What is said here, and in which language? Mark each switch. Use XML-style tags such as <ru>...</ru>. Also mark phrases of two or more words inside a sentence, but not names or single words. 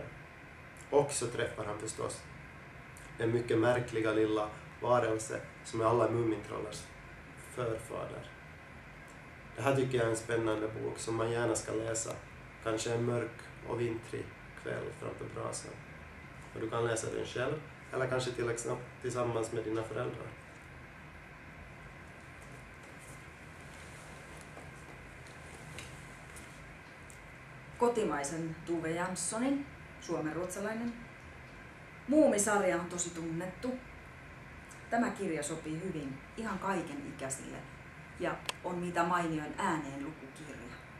<sv>Och så träffar han förstås den mycket märkliga lilla varelse som är alla Mumintrollers förfader. Det här tycker jag är en spännande bok som man gärna ska läsa. Kanske en mörk och vintrig kväll framför brasan. och du kan läsa den själv eller kanske till exempel tillsammans med dina föräldrar.</sv> <fi>Kotimaisen Tove Janssonin, suomenruotsalainen, Muumi-sarja on tosi tunnettu. Tämä kirja sopii hyvin ihan kaiken ikäisille ja on mitä mainioin ääneen lukukirja.</fi>